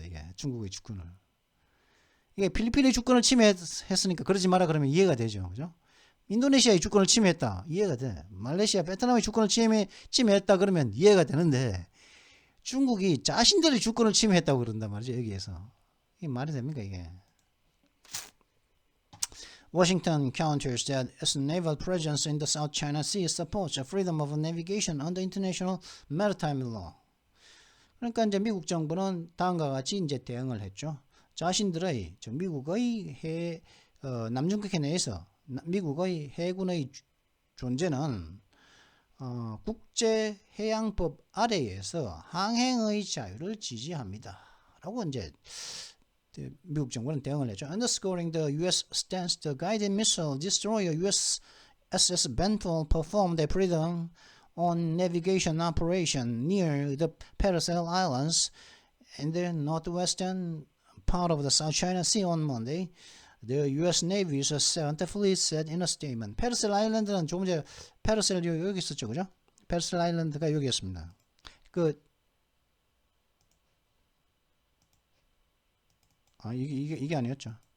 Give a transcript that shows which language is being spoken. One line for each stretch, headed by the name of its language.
Korean: 이게 중국의 주권을. 이게 필리핀의 주권을 침해했으니까 그러지 마라 그러면 이해가 되죠, 그죠? 인도네시아의 주권을 침해했다, 이해가 돼. 말레이시아, 베트남의 주권을 침해했다 그러면 이해가 되는데 중국이 자신들의 주권을 침해했다고 그런단 말이죠, 여기에서. 이게 말이 됩니까, 이게?
English: Washington counters that its naval presence in the South China Sea supports the freedom of navigation under international maritime law.
Korean: 그러니까 이제 미국 정부는 다음과 같이 이제 대응을 했죠. 자신들의 미국의 남중국해 내에서 미국의 해군의 존재는 국제해양법 아래에서 항행의 자유를 지지합니다. 라고 이제 미국 정부는 대응을 했죠.
English: Underscoring the U.S. stance, the guided missile destroyer USS Benfold performed a freedom on navigation operation near the Paracel Islands in the northwestern part of the South China Sea on Monday. The U.S. Navy's 7th Fleet said in a statement.
Korean: 페르셀 아일랜드는 조금 전에 페르셀 여기 있었죠, 그죠? 페르셀 아일랜드가 여기였습니다. 이게 아니었죠.